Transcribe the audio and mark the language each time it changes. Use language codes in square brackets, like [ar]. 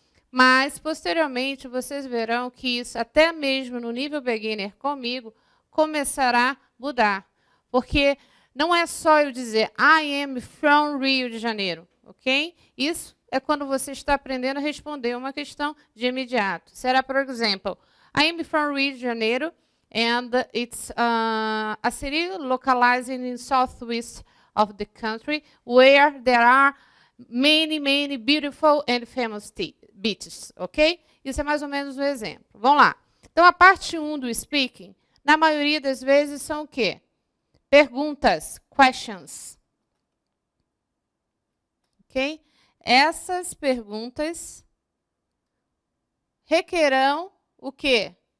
[pt] Mas, posteriormente, vocês verão que isso, até mesmo no nível beginner comigo, começará a mudar. Porque não é só eu dizer, [en] I am from Rio de Janeiro, [pt] ok? Isso é quando você está aprendendo a responder uma questão de imediato. Será, por exemplo, [en] I am from Rio de Janeiro, and it's a city localized in southwest of the country, where there are many beautiful and famous beaches, ok? [pt] Isso é mais ou menos um exemplo. Vamos lá. Então, a parte 1 do speaking, na maioria das vezes, são o quê? Perguntas, [en] questions. [pt] Ok? Essas perguntas requerão o quê?